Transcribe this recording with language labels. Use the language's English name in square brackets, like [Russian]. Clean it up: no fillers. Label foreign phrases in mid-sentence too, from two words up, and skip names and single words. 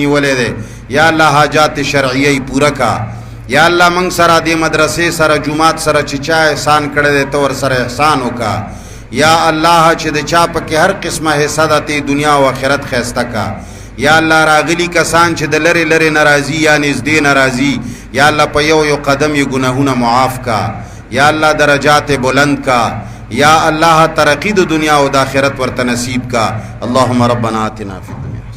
[Pashto] نیولې دي [Arabic] یا الله [Pashto] حاجات شرعي پورا کا [Arabic] یا الله [Pashto] من سره د مدرسې سره جمعات سره چې چا احسان کړي دي تو ور سره احسان وکا [Arabic] یا الله [Pashto] چې د چا په کې هر قسمه حصہ د دنیا او آخرت خیسته کا [Arabic] یا الله [Pashto] راغلی کسان چې د لری لری ناراضی یا نږدې ناراضی [Arabic] یا الله [Pashto] په یو قدم یې گناهونه معاف کا [Arabic] یا الله [Pashto] درجات بلند کا [Arabic] یا الله [Pashto] ترقی د دنیا او د آخرت ورته نصیب کا [Arabic] اللهم ربنا آتنا فی